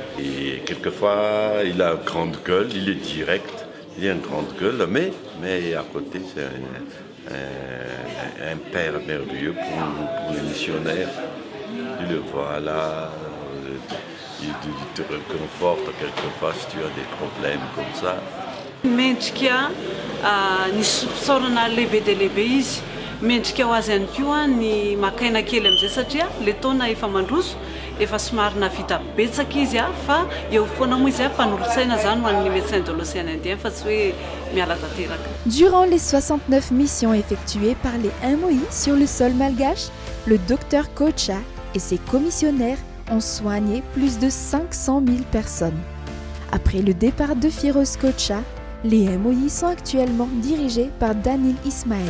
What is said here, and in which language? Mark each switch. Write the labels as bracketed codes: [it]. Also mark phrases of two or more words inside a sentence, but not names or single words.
[fr] Et quelquefois, il a une grande gueule, il est direct, il a une grande gueule, mais à côté c'est un père merveilleux pour les missionnaires. Il le voit là, il te réconforte quelquefois si tu as des problèmes comme ça. [mg] Mendrika ny fisaorana lehibe dia lehibe izy, mendrika ho azy ihany koa ny makaina kely amin'izay satria le taona efa mandroso efa somary navita betsaka izy fa eo foana moa izy mpanolotsaina zany ho an'ny [fr] médecin de l'océan Indien [mg] fa tsy hoe miala tanteraka. [fr] Durant les 69 missions effectuées par les MOI sur le sol malgache, le docteur Kocha et ses commissionnaires ont soigné plus de 500 000 personnes. Après le départ de Firoz Kocha, les MOI sont actuellement dirigés par Daniel Ismaël.